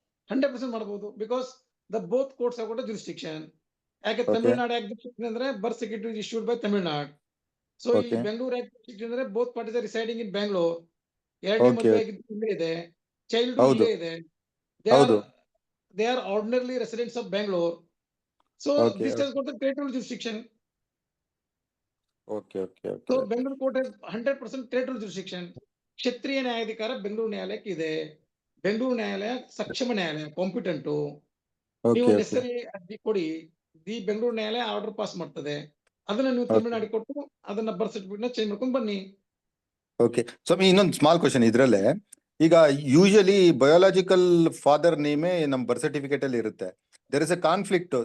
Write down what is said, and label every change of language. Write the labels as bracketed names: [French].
[English] 100% ಮಾಡಬಹುದು, because the both courts have got a jurisdiction. [Kannada] ಯಾಕೆ [English] Okay. Tamil Nadu act ಅಂದ್ರೆ birth certificate issued by Tamil Nadu. [Kannada] So ಈ [English] Okay. Bengaluru act ಅಂದ್ರೆ both parties are residing in Bangalore. [Kannada] ಎರಡನೇ [English] Okay. [Kannada] ಮದುವೆ ಆಗಿದ್ದು ಇಲ್ಲೇ ಇದೆ, ಚೈಲ್ಡ್ ಹೌದು. ಇಲ್ಲೇ ಇದೆ. ಹೌದು. [English] They are ordinarily residents of Bangalore. So Okay, this has got the territorial jurisdiction. Okay. So Bangalore court has 100% territorial jurisdiction. [Kannada] ಕ್ಷತ್ರಿಯ ನ್ಯಾಯಾಧಿಕಾರ ಬೆಂಗಳೂರು ನ್ಯಾಯಾಲಯಕ್ಕೆ ಇದೆ. ಬೆಂಗಳೂರು ನ್ಯಾಯಾಲಯ ಸಕ್ಷಮ ನ್ಯಾಯಾಲಯ, ಕಾಂಪಿಟೆಂಟ್. ನೀವು [English] Okay. [Kannada] ನೆಸರಿ ಅರ್ಜಿ ಕೊಡಿ, ದಿ ಬೆಂಗಳೂರು ನ್ಯಾಯಾಲಯ ಆರ್ಡರ್ ಪಾಸ್ ಮಾಡ್ತದೆ. ಅದನ್ನ ನೀವು [English] Okay. [Kannada] ತಮಿಳುನಾಡಿಗೆ ಕೊಟ್ಟು ಅದನ್ನ ಬರ್ತ್ ಸರ್ಟಿಫಿಕೇಟ್ ನ ಚೇಂಜ್ ಮಾಡ್ಕೊಂಡು ಬನ್ನಿ. ಓಕೆ ಸ್ವಾಮಿ, ಇನ್ನೊಂದು ಸ್ಮಾಲ್ ಕ್ವಶನ್ ಇದ್ರಲ್ಲೇ. ಈಗ ಯೂಶಲಿ ಬಯೋಲಾಜಿಕಲ್ ಫಾದರ್ ನೇಮೇ ನಮ್ ಬರ್ತ್ ಸರ್ಟಿಫಿಕೇಟ್ ಅಲ್ಲಿ ಇರುತ್ತೆ. [English] There is a conflict.